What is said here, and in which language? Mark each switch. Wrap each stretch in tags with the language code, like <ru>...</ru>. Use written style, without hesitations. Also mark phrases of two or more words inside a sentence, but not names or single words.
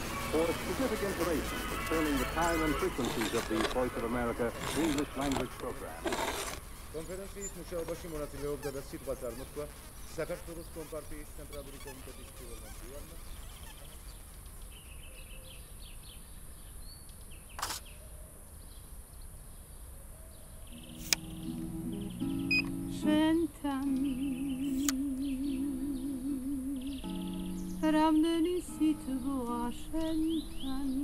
<en>For specific information concerning the time and frequencies of the Voice of America English language program.</en> <ka>კონფერენციის მუშაობაში მონაწილეობდა და სიტყვა წარმოთქვა საქართველოს კომპარტიის ცენტრალური კომიტეტის პირველმა მდივანმა რამდენი სიტყვა შენთან</ka>